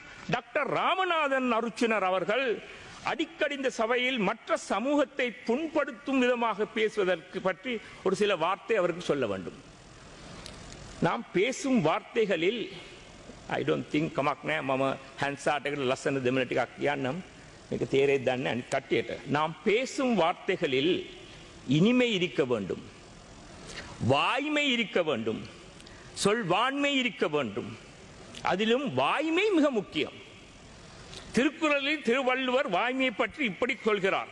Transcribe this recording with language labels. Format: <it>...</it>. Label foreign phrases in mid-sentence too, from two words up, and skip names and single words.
<ta>டாக்டர் ராமநாதன் அருச்சுனர் அவர்கள் அடிக்கடி இந்த சபையில் மற்ற சமூகத்தை புண்படுத்தும் விதமாக பேசுவதற்கு பற்றி ஒரு சில வார்த்தை அவருக்கு சொல்ல வேண்டும். நாம் பேசும் வார்த்தைகளில்</ta> <en>I don't think</en> <si>කමක් නෑ මම හැන්සාට් එකට ලස්සන දෙමළ ටිකක් කියන්නම් මේක තේරෙයිද දන්නේ අනිත් කට්ටියට.</si> <ta>நாம் பேசும் வார்த்தைகளில் இனிமை இருக்க வேண்டும், வாய்மை இருக்க வேண்டும், சொல்வாண்மை இருக்க வேண்டும். அதிலும் வாய்மை மிக முக்கியம். திருக்குறளில் திருவள்ளுவர் வாய்மையை பற்றி இப்படி சொல்கிறார்.</ta>